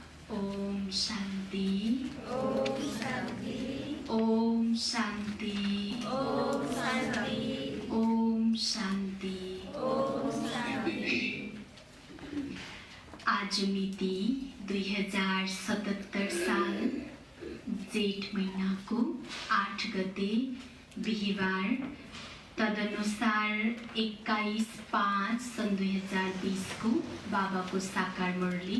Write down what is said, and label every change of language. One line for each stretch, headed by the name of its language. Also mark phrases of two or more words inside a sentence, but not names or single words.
Nepali: ओम शांति। ओम शांति। ओम शांति। ओम शांति। ओम शांति। ओम शांति। आज मिति 2077 साल जेठ महीना को 8 गते बिहिबार, तदनुसार 21/5 सन् 2020 को बाबा को साकार मुरली।